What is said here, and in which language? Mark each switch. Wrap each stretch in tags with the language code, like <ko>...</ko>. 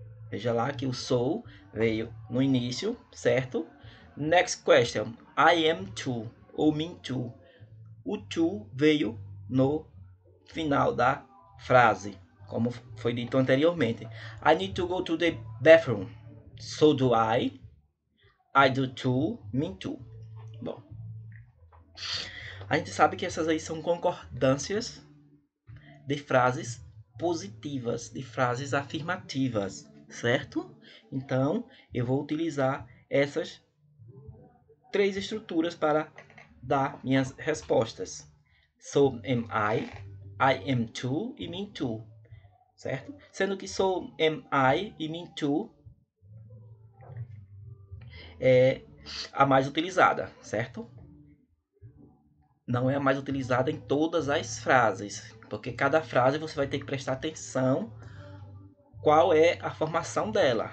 <pt>Veja lá que o so veio no início, certo?</pt> <en>Next question. I am too,</en> <pt>ou me too. O to veio no final da frase, como foi dito anteriormente.</pt> <en>I need to go to the bathroom. So do I. I do too, me too.</en> <pt>Bom, a gente sabe que essas aí são concordâncias de frases positivas, de frases afirmativas, certo? Então, eu vou utilizar essas três estruturas para dar minhas respostas.</pt> <en>So am I am too e me too, certo?</en> <pt>Sendo que</pt> <en>so am I</en> <pt>e me too é a mais utilizada, certo? Não é a mais utilizada em todas as frases, porque cada frase você vai ter que prestar atenção qual é a formação dela.</pt>